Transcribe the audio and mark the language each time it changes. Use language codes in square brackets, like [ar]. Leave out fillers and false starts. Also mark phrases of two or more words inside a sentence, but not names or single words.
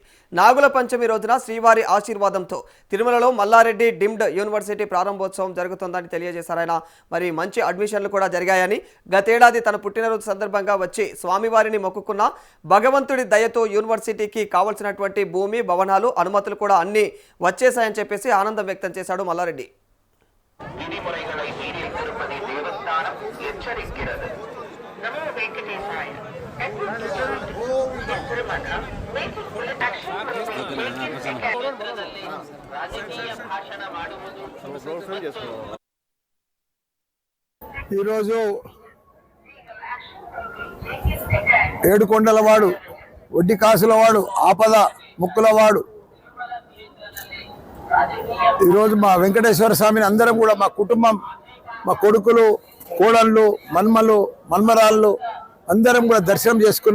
[te] నాగుల పంచమి రోజున శ్రీవారి ఆశీర్వాదంతో తిరుమలలో మల్లారెడ్డి డీమ్డ్ యూనివర్సిటీ ప్రారంభోత్సవం జరుగుతుందని తెలియజేశారు ఆయన. మరి మంచి అడ్మిషన్లు కూడా జరిగాయని, గతేడాది తన పుట్టినరోజు సందర్భంగా వచ్చి స్వామివారిని మొక్కుకున్న భగవంతుడి దయతో యూనివర్సిటీకి కావాల్సినటువంటి భూమి, భవనాలు, అనుమతులు కూడా అన్ని వచ్చేశాయని చెప్పేసి ఆనందం వ్యక్తం చేశాడు మల్లారెడ్డి. [ta] விதிமுறைகளை மீறிய திருப்பதி தேவஸ்தானம் எச்சரிக்கிறது. நமோ வெங்கடேசாய. [kn] ರಾಜಕೀಯ ಭಾಷಣ ಮಾಡುವುದು [te] ఈరోజు ఏడుకొండలవాడు, వడ్డీ కాసులవాడు, ఆపద ముక్కులవాడు, ఈరోజు మా వెంకటేశ్వర స్వామిని అందరం కూడా మా కుటుంబం, మా కొడుకులు, కోడళ్ళు, మన్మరాళ్ళు అందరం కూడా దర్శనం చేసుకున్నాం.